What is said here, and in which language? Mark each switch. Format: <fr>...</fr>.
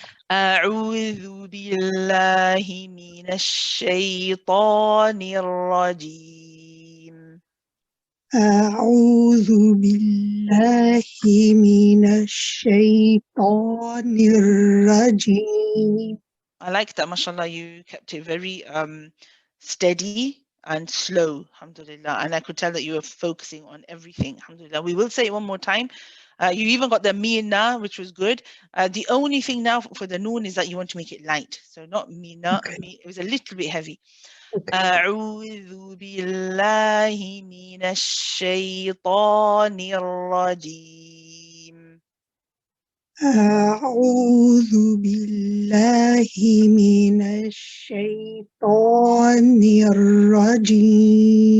<ar>أعوذ بالله من الشيطان الرجيم. أعوذ بالله من الشيطان الرجيم.</ar> <en>I like that, mashallah, you kept it very steady and slow, alhamdulillah. And I could tell that you were focusing on everything, alhamdulillah. We will say it one more time. You even got the mina, which was good. The only thing now for the noon is that you want to make it light. So not mina, okay. It was a little bit heavy.</en> <ar>أعوذ بالله من الشيطان الرجيم. أعوذ بالله من الشيطان الرجيم.</ar>